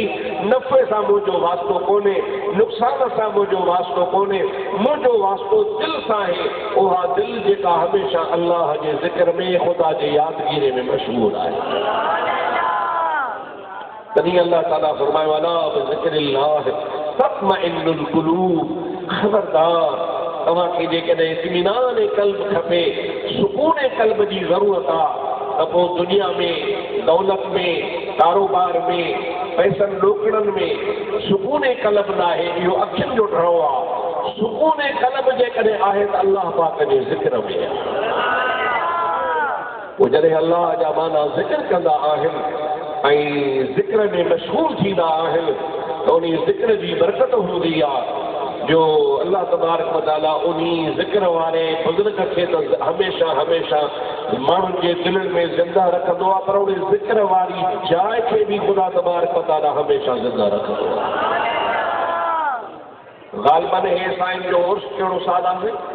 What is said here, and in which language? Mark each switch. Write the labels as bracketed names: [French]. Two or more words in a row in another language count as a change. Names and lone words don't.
[Sindhi] नफ़े सां मुंहिंजो वास्तो कोन्हे, नुक़सान सां मुंहिंजो वास्तो कोन्हे, मुंहिंजो वास्तो दिलि सां आहे। उहा दिलि जेका हमेशह अल्लाह जे ज़िक्र में, ख़ुदा जे यादगिरी में मशहूर आहे। तॾहिं अल्लाह ताला फरमायो [Arabic] ألا بذكر الله تطمئن القلوب, [Sindhi] ख़बरदार तव्हांखे जेकॾहिं इत्मीनान क़ल्ब खपे, सुकून क़ल्ब जी ज़रूरत आहे त पोइ दुनिया में, दौलत में, कारोबार में, पैसनि रोकड़नि में सुकून क़ल्ब न आहे। इहो अखियुनि जो डरो आहे। सुकून क़ल्ब जेकॾहिं आहे त अल्लाह पाक जे ज़िक्र में आहे। पोइ जॾहिं अल्लाह जा माना ज़िक्र कंदा आहिनि ऐं ज़िक्र में मशहूर थींदा आहिनि त उन ज़िक्र जी बरकत हूंदी आहे जो अल्लाह तबारक व तआला उन ज़िक्र वारे बुज़ुर्ग खे त हमेशह हमेशह माण्हुनि जे दिलनि में ज़िंदा रखंदो आहे, पर उन ज़िक्र वारी जाइ खे बि ख़ुदा तबारक व तआला हमेशह ज़िंदा रखंदो आहे। ग़ालिबन हे साईं जो उर्स कहिड़ो साल आहे?